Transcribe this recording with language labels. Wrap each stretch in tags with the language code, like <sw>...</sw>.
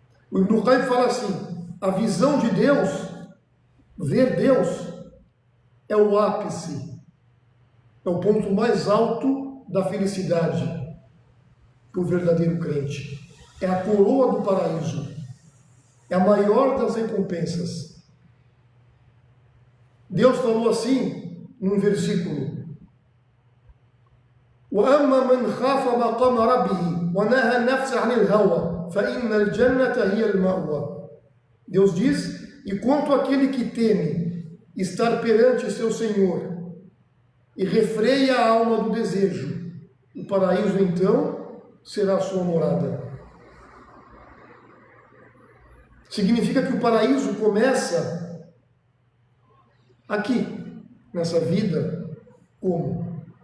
<pt>O Ibn Qayyim fala assim: a visão de Deus, ver Deus, é o ápice, é o ponto mais alto da felicidade para o verdadeiro crente. É a coroa do paraíso, é a maior das recompensas. Deus falou assim num versículo:</pt> <ar>وَأَمَّا مَنْ خَافَ مَقَامَ رَبِّهِ وَنَهَى النَّفْسَ عَنِ الْهَوَى فَإِنَّ الْجَنَّةَ هِيَ الْمَأْوَى.</ar> <pt>Deus diz: e quanto àquele que teme estar perante seu Senhor e refreia a alma do desejo, o paraíso então será a sua morada. Significa que o paraíso começa aqui, nessa vida, como?</pt>